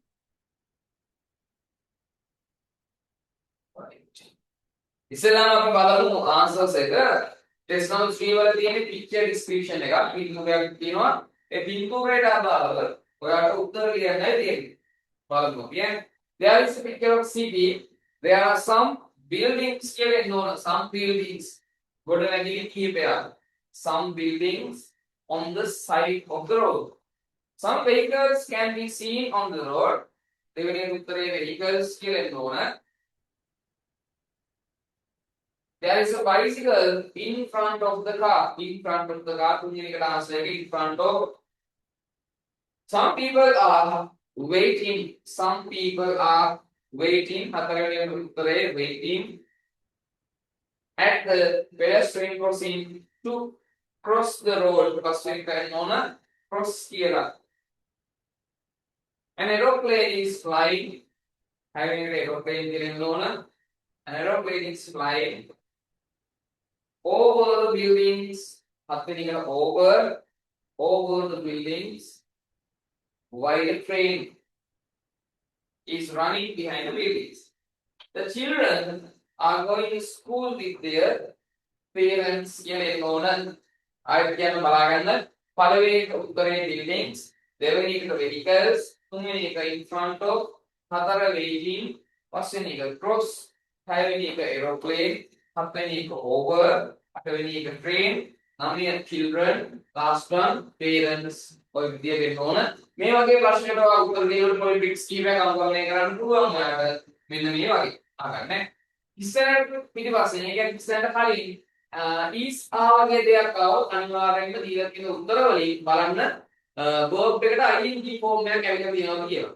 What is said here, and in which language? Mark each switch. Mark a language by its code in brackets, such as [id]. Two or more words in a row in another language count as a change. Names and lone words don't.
[si] ඉස්සෙල්ලාම අපි බලමු ආන්සර්ස් එක ටෙස්ට් නම්බර් 3 වල තියෙන පික්චර් ඩිස්ක්‍රිප්ෂන් එක පින්තූරයක් තියෙනවා ඒ පින්තූරයට අදාළව ඔයාලට උත්තර ලියන්නයි තියෙන්නේ බලමු කියන්නේ [en] there is a picture of city there are some buildings [si] කියලා එන්න ඕන. [en] some buildings [si] ගොඩනැගිලි කිහිපයක්. [en] some buildings on the side of the road. some vehicles can be seen on the road. [si] දෙවෙනි උත්තරේ vehicles කියලා එන්න ඕන. [en] there is a bicycle in front of the car. in front of the car [si] තුන්වෙනි එකට [en] answer එක in front of. some people are waiting. some people are waiting. [si] හතරවෙනි උත්තරේ [en] waiting at the pedestrian crossing to cross the road. [si] පස්වෙනි එක එන්න ඕන cross කියලා. [en] an aeroplane is flying. having an aeroplane [si] කියලා එන්න ඕන. [en] an aeroplane is flying over the buildings. [si] හත්වෙනි එක [en] over the buildings while a train is running behind the buildings. The children are going to school with their parents. [si] කියලා එන්න ඕන. ආයෙත් කියන්න බලා ගන්න. පළවෙනි එක උත්තරේ buildings, දෙවෙනි එක vehicles, තුන්වෙනි එක [en] in front of, [si] හතර waiting, පස්වෙනි එක cross, හයවෙනි එක aeroplane, හත්වෙනි එක over, අටවෙනි එක train, නවවෙනි children, [en] last one [si] parents. ඔය විදිය වෙන්න ඕන. මේ වගේ ප්‍රශ්නකට ඔයා උත්තර දෙන්න පොඩි ට්‍රික්ස් කීපයක් අනුගමනය කරන්න පුළුවන්. ඔයාලට මෙන්න මේ වගේ අහගන්න. ඉස්සරහට පිටිපස්සේ ඒ කියන්නේ ඉස්සරහට කලින් is වගේ දෙයක් આવොත් අනිවාර්යයෙන්ම දීලා තියෙන උත්තර වලින් බලන්න verb එකට [en] ing form [si] එකක් ඇවිල්ලා තියෙනවා කියලා.